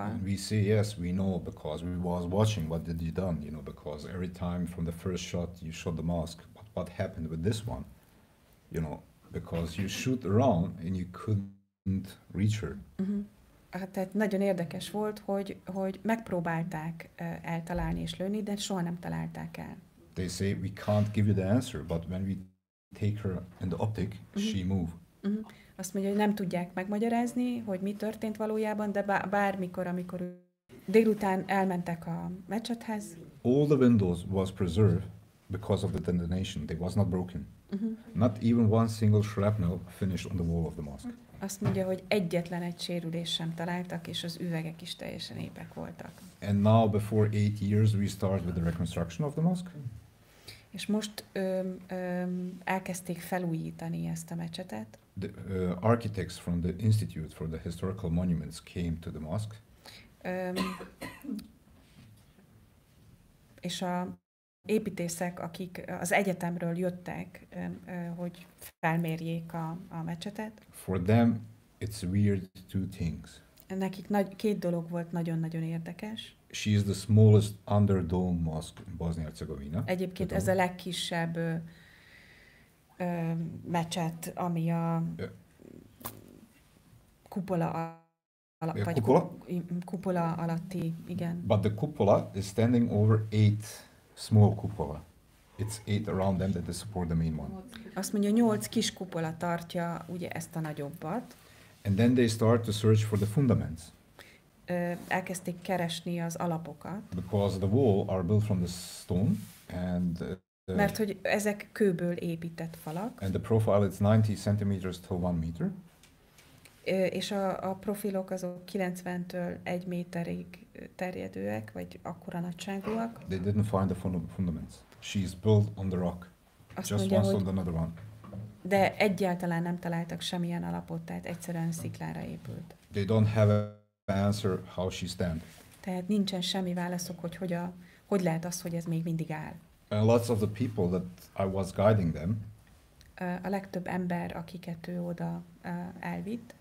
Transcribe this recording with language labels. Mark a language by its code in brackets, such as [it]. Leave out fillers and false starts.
[en] And we say yes, we know because we was watching what did you done, you know, because every time from the first shot you shot the mosque. But what happened with this one? You know, because you shoot around and you couldn't reach her. [hu] Tehát nagyon érdekes volt, hogy megpróbálták eltalálni és lőni, de soha nem találták el. [en] They say we can't give you the answer, but when we take her in the optic, she moved. [hu] Azt mondja, hogy nem tudják megmagyarázni, hogy mi történt valójában, de bármikor, amikor délután elmentek a mecsethez. [en] All the windows was preserved because of the detonation. They was not broken. Not even one single shrapnel finished on the wall of the mosque. [hu] Azt mondja, hogy egyetlen egy sérülés sem találtak, és az üvegek is teljesen épek voltak. [en] And now, before 8 years, we start with the reconstruction of the mosque. [hu] És most elkezdték felújítani ezt a mecsetet. [en] The architects from the Institute for the Historical Monuments came to the mosque. [hu] És a építészek, akik az egyetemről jöttek, hogy felmérjék a mecsetet. [en] For them, it's weird two things. [hu] Nekik két dolog volt nagyon-nagyon érdekes. [en] She is the smallest under-dome mosque in Bosnia-Herzegovina. [hu] Egyébként ez a legkisebb mecset, ami a kupola vagy kupola alatti, igen. [en] But the cupola is standing over 8 small cupola. It's 8 around them that they support the main one. [hu] Azt mondja, 8 kis kupola tartja ugye ezt a nagyobbat. [en] And then they start to search for the fundaments. [hu] Elkezdték keresni az alapokat. [en] Because the wall are built from the stone and [hu] mert hogy ezek kőből épített falak. [en] And the profile is 90 centimeters to 1 meter. [hu] És a profilok azok 90-től 1 méterig terjedőek, vagy akkora nagyságúak. [en] They didn't find the fundaments. She's built on the rock. [hu] Azt [en] just [hu] mondja, [en] once on another one. [hu] De egyáltalán nem találtak semmilyen alapot, tehát egyszerűen sziklára épült. [en] They don't have an answer how she stand. [hu] Tehát nincsen semmi válaszok, hogy lehet az, hogy ez még mindig áll. [en] And lots of the people that I was guiding them, [hu] a legtöbb ember, akiket ő oda elvitt,